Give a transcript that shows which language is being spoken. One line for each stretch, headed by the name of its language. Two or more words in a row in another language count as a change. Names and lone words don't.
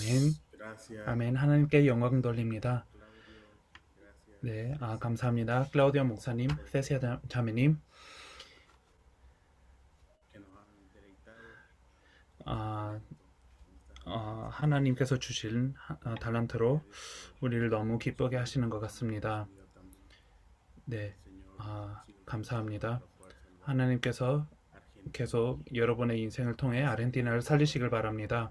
Korean: 아멘.
Spanish: Gracias.
Korean: 아멘. 하나님께 영광 돌립니다.
Spanish: Gracias.
Korean: 네, 감사합니다. 클라우디오 목사님, 세시아 자매님,
Spanish: Que nos han deleitado
Korean: 아, 하나님께서 주신 달란트로 우리를 너무 기쁘게 하시는 것 같습니다. 네, 감사합니다. 하나님께서 계속 여러분의 인생을 통해 아르헨티나를 살리시길 바랍니다.